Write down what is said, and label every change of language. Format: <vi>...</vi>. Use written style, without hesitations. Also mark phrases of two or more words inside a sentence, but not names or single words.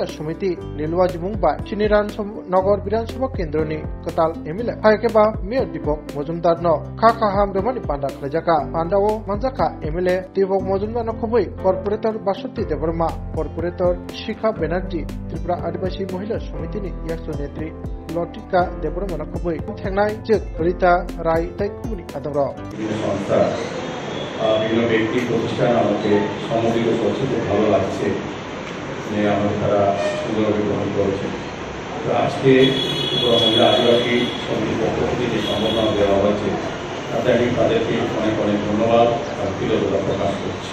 <trp>Samiti Nilwajibung Bai Chiniran Nagor Biran Sabha Kendroni Katal MLA Haikeba Mayor Dipok Mojumdar no Kham Romani Panda Khlajaka Pandao Manjaka MLA Dipok Mojumdar no Khoboi Corporator Basoti Devarma Corporator Shikha Banerjee Tripura Adivasi Mohila Samiti ni Yakso Netri Lotika Devarma no Khoboi Thangnai Jek Rita Rai Taikuni Adamro</trp> <bn>বিভিন্ন ব্যক্তি প্রতিষ্ঠান আমাকে সম্মোধিত করছে, খুব ভালো লাগছে যে আমার তারা সুন্দরভাবে গ্রহণ করেছে। তো আজকে মহিলা আদিবাসী সমিতির পক্ষ থেকে যে সম্বর্ধনা দেওয়া হয়েছে তাতে আমি তাদেরকে অনেক ধন্যবাদ আর কৃতজ্ঞতা প্রকাশ করছি।</bn>